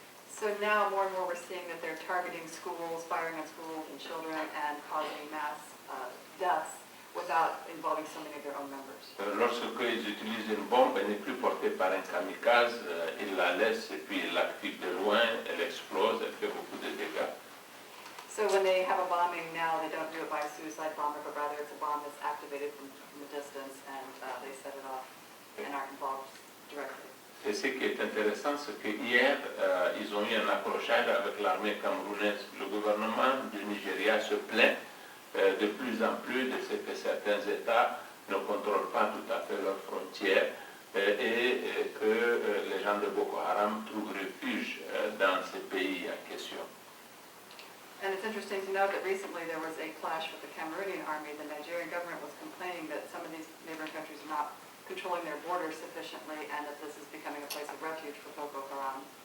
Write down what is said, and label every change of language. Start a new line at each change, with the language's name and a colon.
English: So now more and more we're seeing that they're targeting schools, firing on schools and children and causing mass deaths without involving so many of their own members.
French: Lorsqu'ils utilisent une bombe, elle n'est plus portée par un kamikaze, ils la laissent et puis ils l'activent de loin, elle explose, elle fait beaucoup de dégâts.
English: So when they have a bombing now, they don't do it by a suicide bomber, but rather it's a bomb that's activated from a distance and they set it off and aren't involved directly.
French: Et ce qui est intéressant, c'est qu'hier, ils ont eu un accrochage avec l'armée camerounaise. Le gouvernement du Nigeria se plaint de plus en plus de ce que certains États ne contrôlent pas tout à fait leurs frontières et que les gens de Boko Haram trouvent refuge dans ces pays en question.
English: And it's interesting to note that recently there was a clash with the Cameroonian army. The Nigerian government was complaining that some of these neighboring countries are not controlling their borders sufficiently and that this is becoming a place of refuge for Boko Haram.